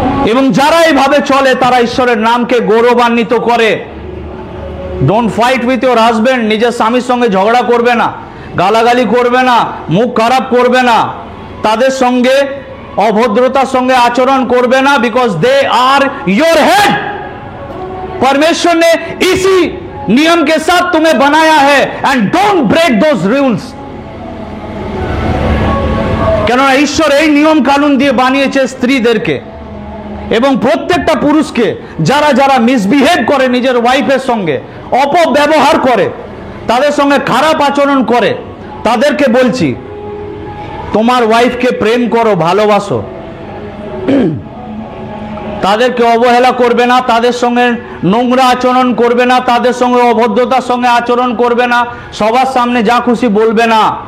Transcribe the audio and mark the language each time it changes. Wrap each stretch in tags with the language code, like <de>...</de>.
<bn>এবং যারা এইভাবে চলে তারা ঈশ্বরের নামকে গৌরবান্বিত করে।</bn> <en>don't fight with your husband,</en> <bn>নিজের স্বামীর সঙ্গে ঝগড়া করবে না, গালাগালি করবে না, মুখ খারাপ করবে না, তাদের সঙ্গে অভদ্রতার সঙ্গে আচরণ করবে না,</bn> <en>Because they are your head.</en> <hi>परमेश्वर ने इसी नियम के साथ तुम्हें बनाया है</hi> <en>And don't break those rules.</en> <bn>কেননা ঈশ্বর এই নিয়ম কানুন দিয়ে বানিয়েছে স্ত্রীদেরকে এবং প্রত্যেকটা পুরুষকে। যারা যারা মিসবিহেভ করে নিজের ওয়াইফের সঙ্গে, অপব্যবহার করে, তাদের সঙ্গে খারাপ আচরণ করে, তাদেরকে বলছি তোমার ওয়াইফকে প্রেম করো, ভালোবাসো, তাদেরকে অবহেলা করবে না, তাদের সঙ্গে নোংরা আচরণ করবে না, তাদের সঙ্গে অভদ্রতার সঙ্গে আচরণ করবে না, সবার সামনে যা খুশি বলবে না।</bn>